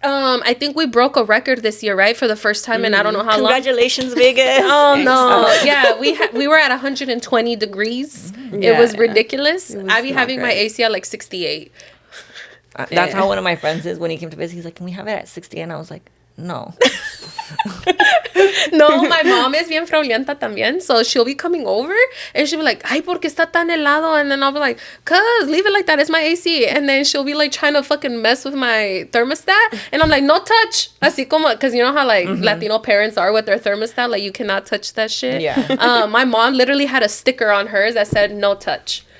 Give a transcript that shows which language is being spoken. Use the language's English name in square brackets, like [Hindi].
[English] I think we broke a record this year, right? For the first time and I don't know how long. Congratulations, Vegas. Oh no. Yeah, we were at 120 degrees. It was ridiculous. I be having my AC at like 68. That's how one of my friends is when he came to visit. He's like, can we have it at 60? And I was like, no. No, my mom is [Spanish] bien friolenta también. [English] So she'll be coming over and she'll be like, [Spanish] ay, ¿por qué está tan helado? [English] And then I'll be like, cuz, leave it like that. It's my AC. And then she'll be like trying to fucking mess with my thermostat. And I'm like, no touch. [Spanish] Así como, [English] because you know how like Latino parents are with their thermostat? Like you cannot touch that shit. Yeah. My mom literally had a sticker on hers that said, no touch.